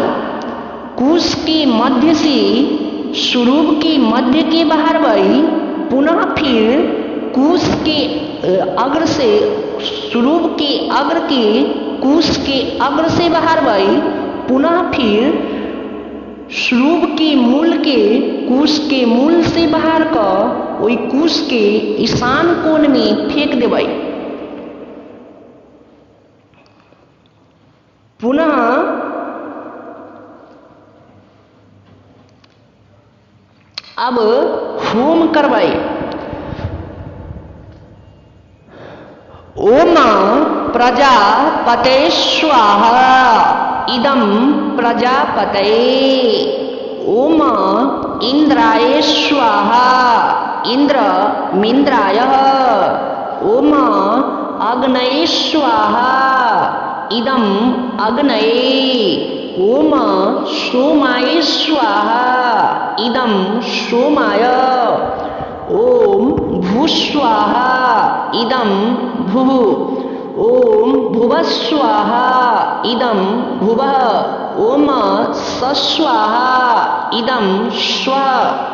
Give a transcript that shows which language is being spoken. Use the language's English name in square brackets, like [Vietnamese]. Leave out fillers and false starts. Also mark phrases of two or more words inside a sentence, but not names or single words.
[Maithili] कुश के मध्य से श्रुभ के मध्य के बाहर बई, पुनः फिर कुश के अग्र से श्रुभ के अग्र के कुश के अग्र से बाहर बई, पुनः फिर श्रुभ के मूल के कुश के मूल से बाहर क ओइ कुश के ईशान कोण में फेंक देबै। पुनः अब होम करबै। [Sanskrit] ओम प्रजापते स्वाहा इदं प्रजापतये, ओम इंद्राय स्वाहा इंद्र मिंद्राय, ओम अग्नये स्वाहा इदं अग्नये, ओम सोमाय स्वाहा इदं सोमाय, ओम भूस्वाहा इदं भुः, ओम भुवस्वाहा इदं भुवः, ओम सस्वाहा इदं स्वः।